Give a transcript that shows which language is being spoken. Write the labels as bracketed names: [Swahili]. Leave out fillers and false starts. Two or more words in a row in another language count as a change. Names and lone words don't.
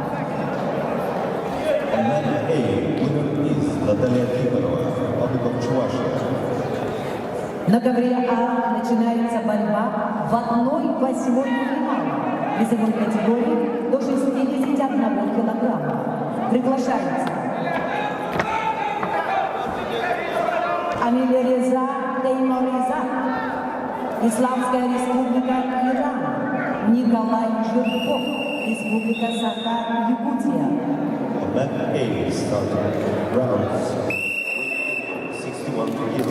[English] Mat A, winner is Наталья Тихонова, Republic of Чувашия. [Russian] На ковре А начинается борьба в 1/8 финала весовой категории до 61 килограмма. Приглашается Амилереза Теймореза, Исламская республика Иран, Николай Жирков, Республика Саха, Якутия. [English] Mat A, starting rounds 61 kilos.